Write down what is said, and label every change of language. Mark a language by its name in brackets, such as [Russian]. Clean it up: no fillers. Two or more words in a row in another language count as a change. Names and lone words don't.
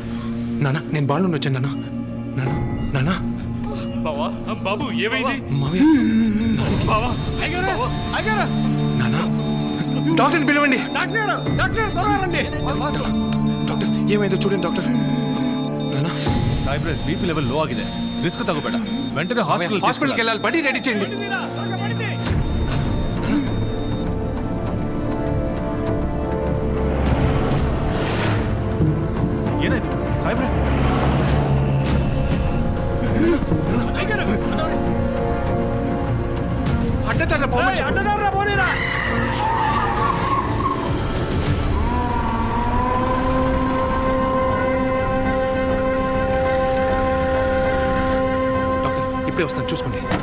[Telugu] నానా, నేను బాలు వచ్చాను. నానా, నానా, నానా. బాబు ఏమైంది? మావయ్య, నానా, డాక్టర్ని పిలవండి. డాక్టర్, ఏమైందో చూడండి డాక్టర్. నానా, [Kannada] ಸಾಹೇಬ್ರೆ ಬಿ ಪಿ ಲೆವೆಲ್ ಲೋ ಆಗಿದೆ, ರಿಸ್ಕ್ ತಗೋಬೇಡ, ವೆಂಟನೆ [Telugu] హాస్పిటల్కి వెళ్ళాలి, బండి రెడీ చేయండి. [Kannada] ಏನಾಯ್ತು ಸಾಹೇಬ್ರೆ? [Telugu] అడ్డదారిలో పోమని చెప్పు. డాక్టర్, ఇప్పుడే వస్తాను, చూసుకోండి.